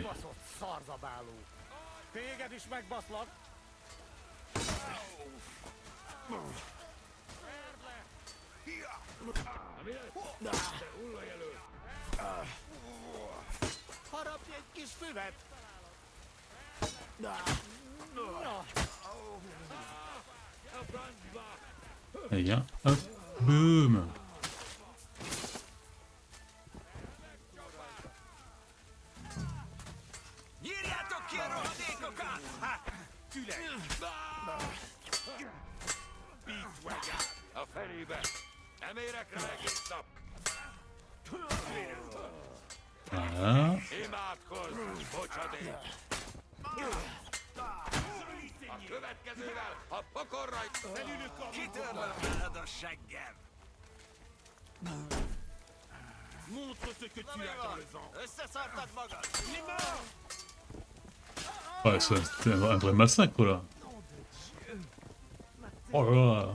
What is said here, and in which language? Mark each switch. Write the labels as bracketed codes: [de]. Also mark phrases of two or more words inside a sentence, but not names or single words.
[hu] Baszott szarzabáló! Téged is megbaszlak! Harapj egy kis füvet! [fr] Allez, viens. Hop. Boum. [hu] Nyírjátok ki a rohadékokat! [fr] Tu l'as. Pitoyable. [hu] A felébe! Nem érek rá egész nap! [fr] Voilà. [hu] Imádkozz! Bocsadék! A következővel a pokorra... Kitörlöm a seggem! [fr] Montre ce que tu as dans le ventre. [hu] Összeszartad magad! [fr] Il est mort. Ouais, c'est un vrai massacre là. Oh là là.